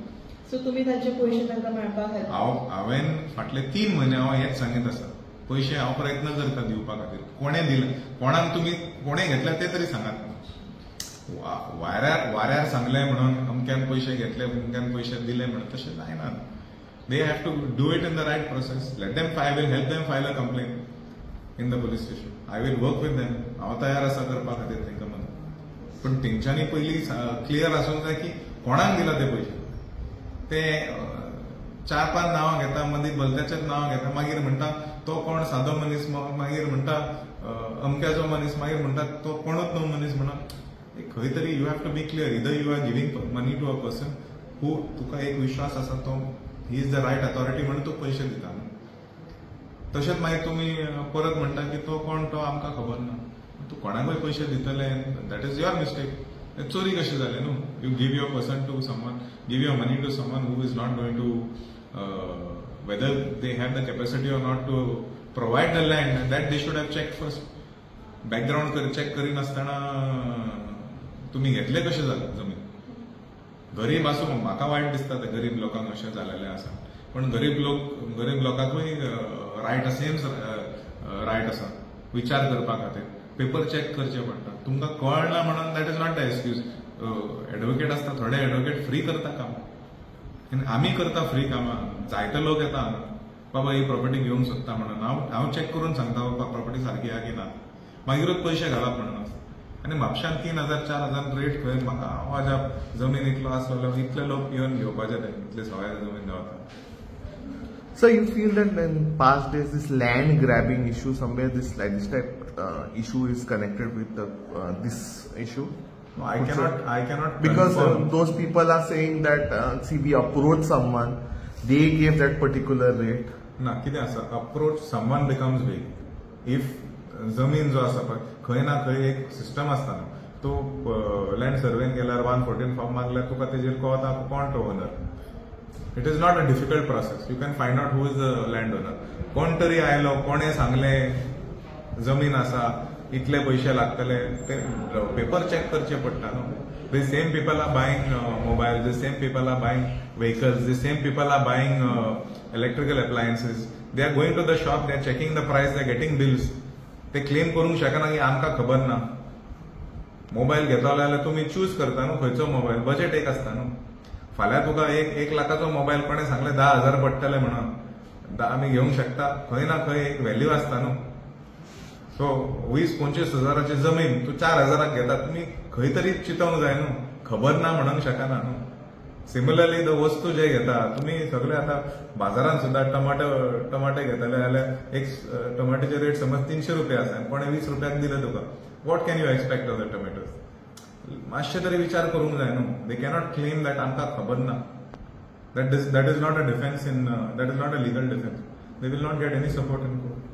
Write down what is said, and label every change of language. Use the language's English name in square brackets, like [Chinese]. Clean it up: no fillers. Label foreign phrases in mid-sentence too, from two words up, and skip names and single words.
[Konkani] सो तुमी तांचे पयशे तांकां मेळपाक हेल्प? हांवें फाटले 3 म्हयने हांव हेंच सांगीत आसा. पयशे हांव प्रयत्न करता दिवपा खातीर. कोणें दिले, कोणाक तुमी कोणें घेतले ते तरी सांगात. वाऱ्यार सांगले म्हणून अमक्यान पयशे घेतले, अमक्यान पयशे दिले म्हणून तशें जायना. [English] they have to do it in the right process. let them I will help them file a complain in the police station. I will work with them. [Konkani] हांव तयार आसा करपा खातीर तेंकां मदत. पण तेंच्यांनी पयलीं क्लियर आसूंक जाय की कोणाक दिला ते पयशे. ते 4-5 नांवां घेता, मदीं भलत्याचेच नांवां घेता, मागीर म्हणटा तो कोण सादो मनीस, मागीर म्हणटा अमक्याचो मनीस, मागीर म्हणटा तो कोणूच न्हू मनीस म्हणून. खंय तरी [English] you have to be clear. either you are giving money to a person who [Konkani] तुका एक विश्वास आसा तो [English] he is the right authority [Konkani] म्हणून तूं पयशे दिता. तशेंच मागीर तुमी परत म्हणटा की तो कोण तो आमकां खबर ना. तूं कोणाकूय पयशे दितले, [English] that is your mistake. [Konkani] चोरी कशी जाले न्हू. [English] you give your person to someone, give your money to someone who is not going to whether they have the capacity or not to provide the land, that they should have checked first. Background check [Konkani] करी नासतना तुम्ही घेतले कशे जाले जमीन. गरीब आसूं, म्हाका वायट दिसता ते गरीब लोकांक अशें जालेलें आसा. पण गरीब लोकांकूय [English] right same right [Konkani] आसा विचार करपा खातीर. पेपर चेक करचे पडटा. तुमकां कळना म्हणून [English] that is not the excuse. [Konkani] एडवोकेट आसता, थोडे एडवोकेट फ्री करता काम. आमी करता फ्री कामां. जायते लोक येता बाबा ही प्रॉपर्टी घेवंक सोदता म्हणून. हांव चेक करून सांगता बाबा प्रॉपर्टी सारकी आहा की ना, मागीरूच पयशे घालप म्हणून. आनी म्हापशान 3,000-4,000 रेट खंय. म्हाका म्हाज्या जमीन इतलो आसलो, इतले लोक येवन घेवपाचे ते इतले सवाय जमीन गावता. [English] So you feel that in past days this land grabbing issue, somewhere this type issue is connected with this issue? I cannot because those people are saying that see we approach someone, they gave that particular rate. [Konkani] ना कितें आसा, [English] approach someone becomes vague. [Konkani] इफ जमीन जो आसा पळय खंय ना खंय एक सिस्टम आसता न्हू. तूं लँड सर्वेन गेल्यार 114 फॉर्म मारल्यार तुका तेजेर कोवता कोण तो ओनर. [English] it is not a difficult process. you can find out who is the land owner. [Konkani] कोण तरी आयलो, कोणे सांगले जमीन आसा, इतले पयशे लागतले, ते पेपर चेक करचे पडटा न्हू. [English] The same people are buying mobiles, the same people are buying vehicles, the same people are buying electrical appliances. They are going to the shop, they are checking the price, they are getting bills. [Konkani] ते क्लेम करूंक शकना की आमकां खबर ना. मोबाईल घेतलो जाल्यार तुमी चूज करता न्हू खंयचो मोबाईल. बजेट एक आसता न्हू. फाल्यां तुका 1 लाखाचो मोबाईल कोणें सांगले 10,000 पडटले म्हणून आमी घेवंक शकता. खंय ना खंय एक व्हॅल्यू आसता न्हू. सो 20-25 हजाराची जमीन तू 4,000 घेता, तुम्ही खंय तरी चिंतवंक जाय न्हू. खबर ना म्हणूंक शकना न्हू. [English] similarly the [Konkani] वस्तू जे घेता तुम्ही सगळे आता बाजारात सुद्धा टमाटे घेतले जाल्यार एक टमाट्याचे रेट समज 300 रुपया आसा, कोणे 20 रुपयाक दिले तुका. [English] what can you expect of the tomatoes? [Konkani] मातशे तरी विचार करूंक जाय न्हू. [English] they cannot claim that [Konkani] आमकां खबर ना. [English] that is not a defense in that is not a legal defense. they will not get any support in court.